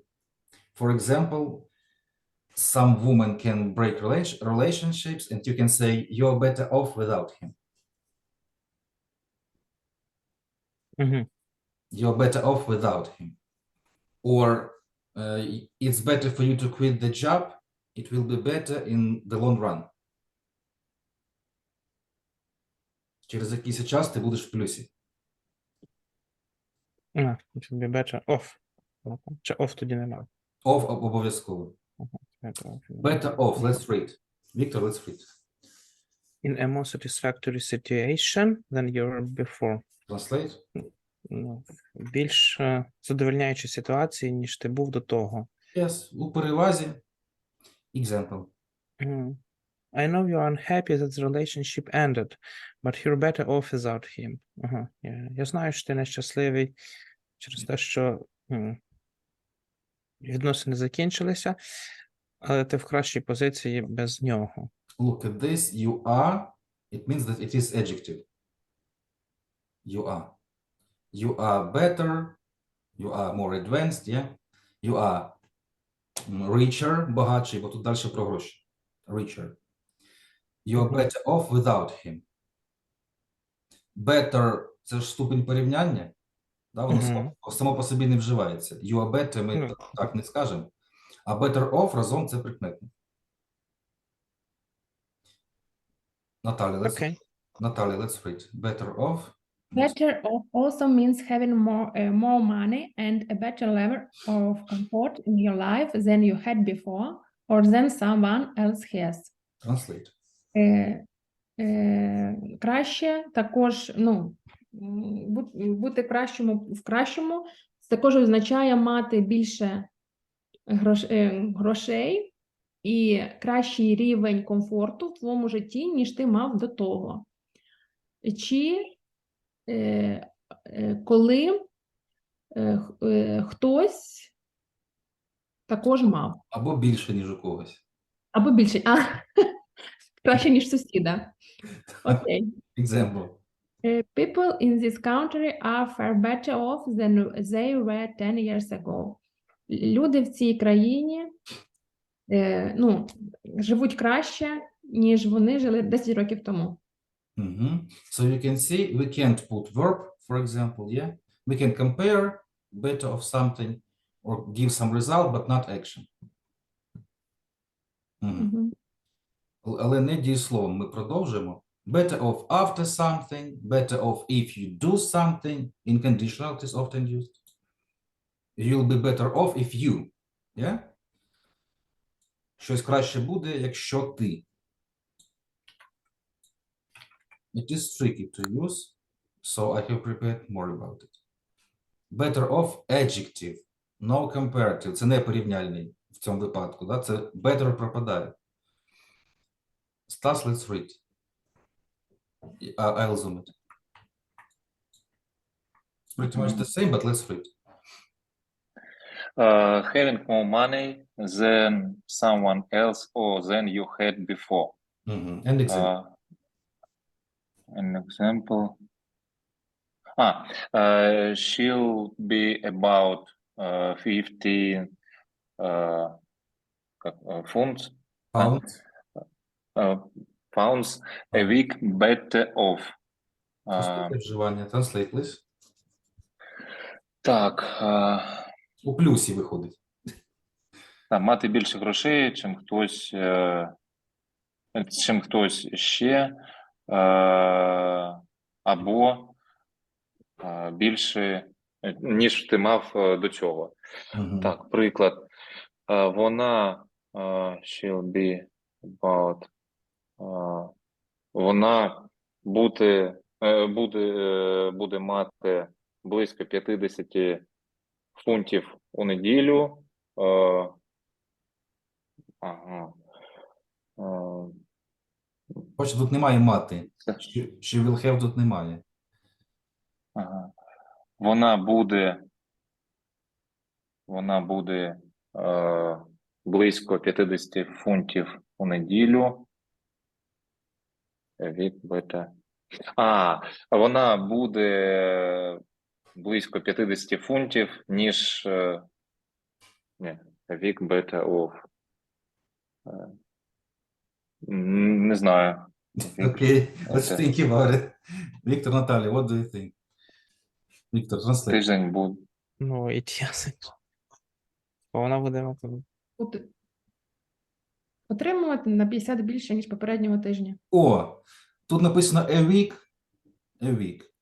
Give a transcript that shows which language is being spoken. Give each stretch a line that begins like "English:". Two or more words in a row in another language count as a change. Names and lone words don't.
English: For example, some woman can break relationships, and you can say you're better off without him. You're better off without him. Or it's better for you to quit the job. It will be better in the long run.
Ukrainian: Через якийсь час ти будеш в плюсі.
English: It will be better off.
Ukrainian: Чи off тоді немає. Обов'язково.
English: Better off. Better off, let's read. Victor, let's read. In a more satisfactory situation than you were before. Translate.
Ukrainian: Ну, більш задовольняючі ситуації, ніж ти був до того. Yes, у перевазі.
English: Example. I know you are unhappy that the relationship ended, but you're better off without him.
Ukrainian: Ага. Я знаю, що ти нещасливий через те, що відносини закінчилися, але ти в кращій позиції без нього.
English: Look at this. You are. It means that it is adjective. You are. You are better. You are more advanced, yeah? You are richer,
Ukrainian: багатший, бо тут далі про гроші.
English: Richer. You are better off without him. Better –
Ukrainian: це ж ступень порівняння. Да? Воно само по собі не вживається.
English: You are better
Ukrainian: ми так не скажемо. А
English: better off
Ukrainian: разом – це прикметник. Наталя,
English: let's read. Better off. Better off also means having more money and a better level of comfort in your life than you had before or than someone else has. Translate.
Ukrainian: Краще також, бути в кращому також означає мати більше грошей і кращий рівень комфорту в твоєму житті, ніж ти мав до того. Чи коли хтось також мав. Або більше, ніж у когось. Або більше. Краще, ніж сусіда. Окей.
English: Example. People in this country are far better off than they were 10 years ago.
Ukrainian: Люди в цій країні живуть краще, ніж вони жили 10 років тому.
English: So you can see we can't put verb, for example, yeah? We can compare better of something or give some result, but not action.
Ukrainian: Але не дієсловом ми продовжуємо.
English: Better off after something, better off if you do something. In conditional it is often used. You'll be better off if you. Yeah?
Ukrainian: Щось краще буде, якщо ти.
English: It is tricky to use, so I have prepared more about it. Better off adjective, no comparative.
Ukrainian: Це не порівняльний в цьому випадку. Да? Це better пропадає.
English: Stas, let's read. I'll zoom it. Pretty much the same, but let's read. Having more money than someone else or than you had before. And example. An example. She'll be about 50 funds. Pounds a week better off. Вживання. Translate, please.
Ukrainian: Так. У плюсі виходить. Мати більше грошей, чим хтось ще, або більше, ніж ти мав до цього. Так, приклад. Вона
English: she'll be about,
Ukrainian: вона буде мати близько 50 фунтів у неділю. Хоч тут немає мати.
English: She will have
Ukrainian: тут немає. Вона буде близько 50 фунтів у неділю. Вона буде близько 50 фунтів, ніж вік
English: better off.
Ukrainian: Не знаю.
English: Okay, let's think about it. Victor, Natalia, what do you think? Victor, translate.
Ukrainian: Тиждень буде.
English: It doesn't.
Ukrainian: Вона буде Отримувати на 50 більше, ніж попереднього тижня. Тут написано
English: a week. A week.